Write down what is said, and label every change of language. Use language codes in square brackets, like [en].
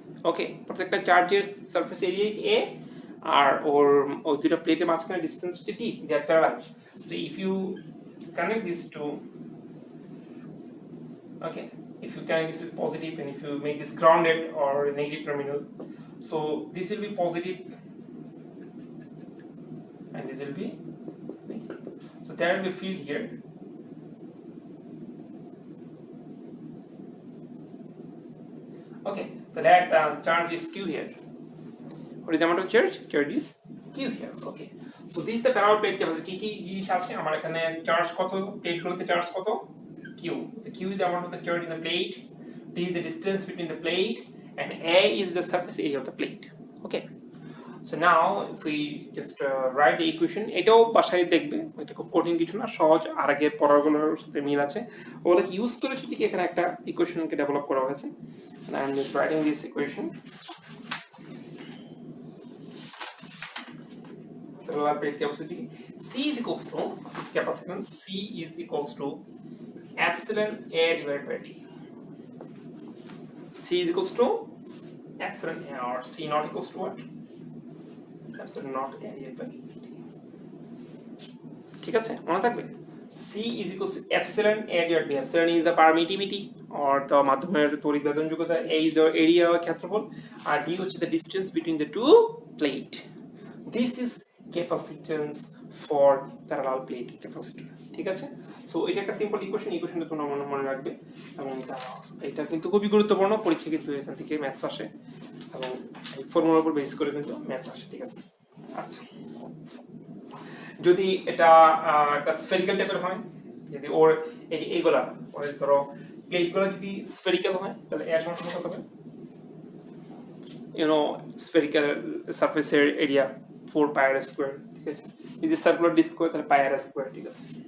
[bn] ওকে, প্রত্যেকটা চার্জের surface area A আর ওই দুটো প্লেটের মাঝখানে ডিসটেন্স হচ্ছে D, [en] they are parallel। so if you connect these two, okay, if you connect this with positive and if you make this grounded or negative terminal, so this will be positive and this will be negative, so there will be field here, Okay, so let charge is q here. What is the amount of charge? Charge is q here. Okay, so this is the parallel plate capacity. [bn] কি জিনিস আছে আমার এখানে charge কত, plate গুলোতে charge কত, q. [en] The q is the amount of the charge in the plate, t is the distance between the plate, and a is the surface area of the plate. Okay, so now if we just write the equation, [bn] এটাও বাসায় দেখবে, এটা খুব কঠিন কিছু না, সহজ, আর আগের পড়াগুলোর সাথে মিল আছে, ওগুলোকে ইউজ করে যদি এখানে একটা ইকুয়েশনকে ডেভেলপ করা হয়েছে, [en] and I am just writing this equation. Parallel plate capacity C is equals to capacitance C is equals to epsilon A divided by T. C is equals to epsilon A, or C not equals to what? Epsilon not A divided by T. [bn] ঠিক আছে, মনে থাকবে [en] C is equals to epsilon A divided by epsilon is the permittivity or the [bn] মাধ্যমের তড়িৎ গ্রহণযোগ্যতা, [en] A is the area or ক্ষেত্রফল, [bn] আর D হচ্ছে [en] the distance between the two plate. This is capacitance for parallel plate capacitor. [bn] ঠিক আছে, so এটা একটা simple equation, ইকুয়েশনটা তোমরা মনে রাখবে, এবং এটা কিন্তু খুবই গুরুত্বপূর্ণ, পরীক্ষা কিন্তু এখান থেকে ম্যাথস আসে, এবং এই ফর্মুলার উপর বেস করে কিন্তু ম্যাথস আসে। ঠিক আছে, আচ্ছা, যদি এটা একটা স্ফেরিক্যাল টাইপের হয়, যদি ওর এই যে এইগুলা ওর ধরো প্লেটগুলো যদি স্ফেরিক্যাল হয়, তাহলে এর সমান কত হবে, স্ফেরিক্যাল সারফেসের এরিয়া 4 pi r square, ঠিক আছে, যদি সার্কুলার ডিস্ক হয় তাহলে pi r square, ঠিক আছে।